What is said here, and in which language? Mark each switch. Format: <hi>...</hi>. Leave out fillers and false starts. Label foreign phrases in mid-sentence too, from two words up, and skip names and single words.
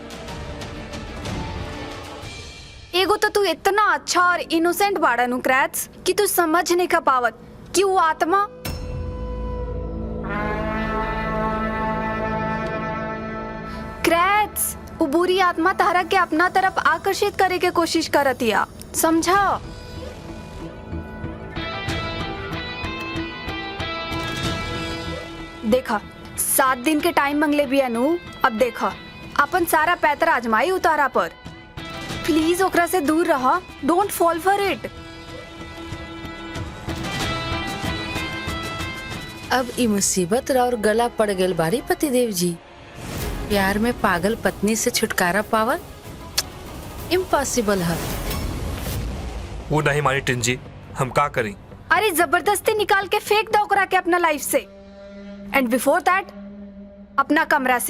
<bho>एगो तो तू इतना अच्छा और इनोसेंट बाड़ा नु क्रैच कि तू समझ नहीं का पावत कि वो आत्मा क्रैच वो बुरी आत्मा तारा के अपना तरफ आकर्षित करे के कोशिश करतिया, समझा? देखा 7 दिन के टाइम मंगले भी अनु। अब देखा अपन सारा पैतर आजमाई उतारा पर। प्लीज ओकरा से दूर रहा,</bho> <en>Don't fall for it.</en> <bho>अब ई मुसीबत और गला पड़ गल बारी पतिदेव जी। प्यार में पागल पत्नी से छुटकारा पावल इम्पॉसिबल है। वो नहीं मानी टिंजी, हम का करें? अरे जबरदस्ती निकाल के फेंक दो ओकरा के अपना लाइफ से,</bho> <en>and before that</en> <bho>अपना कमरा से।</bho>